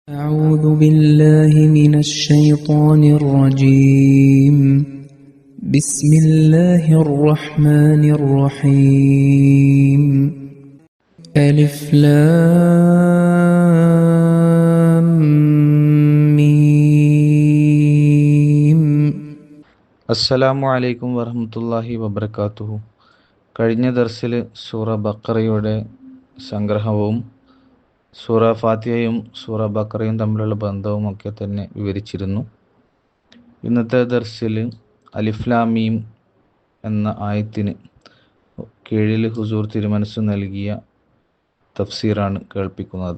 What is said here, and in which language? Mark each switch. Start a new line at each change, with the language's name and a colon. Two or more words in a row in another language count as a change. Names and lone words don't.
Arabic: أعوذ بالله من الشيطان الرجيم. بسم الله الرحمن الرحيم. ألف لام ميم. السلام عليكم ورحمة الله وبركاته.
Malayalam: കഴിഞ്ഞ ദർസിൽ സൂറ ബഖറയുടെ സംഗ്രഹവും സൂറ ഫാത്തിഹയും സൂറ ബഖറയും തമ്മിലുള്ള ബന്ധവും ഒക്കെ തന്നെ വിവരിച്ചിരുന്നു. ഇന്നത്തെ ദർസിൽ
Arabic: ألف لام ميم
Malayalam: എന്ന ആയത്തിന് കീഴിൽ ഹുസൂർ തിരുമനസ് നൽകിയ തഫ്സീറാണ് കേൾപ്പിക്കുന്നത്.